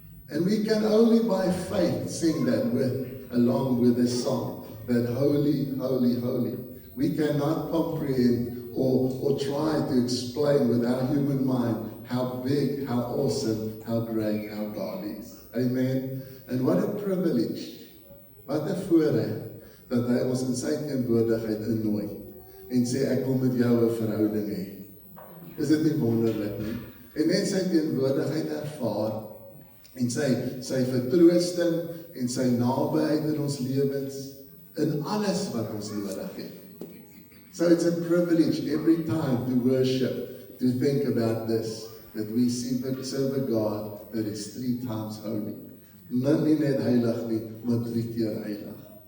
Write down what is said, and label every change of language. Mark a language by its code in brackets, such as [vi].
[en] And we can only by faith sing that along with this song, that holy, holy, holy. We cannot comprehend or try to explain with our human mind how big, how awesome, how great our God is. Amen. And what a privilege, [af] wat 'n voorreg, dat hy ons in sy teenwoordigheid innooi en sê ek wil met jou 'n verhouding hê. Is dit nie wonderlik nie? En net sy teenwoordigheid ervaar en sy vertroosting en sy nabyheid in ons lewens, in alles wat ons nodig het. [en] So it's a privilege every time to worship, to think about this, that we serve a God that is 3 times holy. [af] Nie net heilig nie, maar 3 keer heilig.